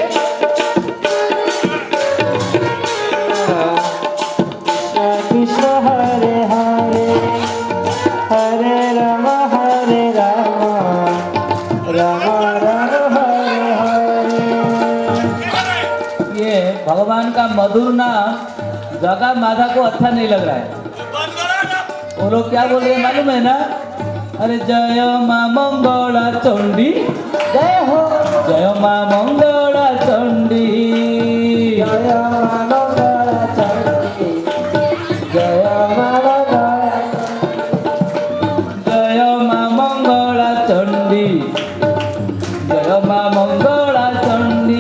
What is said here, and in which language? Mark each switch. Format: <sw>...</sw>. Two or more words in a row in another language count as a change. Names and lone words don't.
<hi>Krishna, Hare Hare, Hare Rama, Rama Rama, Hare Hare. ये भगवान का मधुर नाम जगा माधा को अच्छा नहीं लग रहा है बंद करो ना वो लोग क्या बोल रहे हैं मालूम है ना अरे जय माँ मंगला चंडी जय हो जय माँ मंगला चंडी जय मंगला चंडी जय मंगला जय माँ मंगला चंडी जय माँ मंगला चंडी</hi>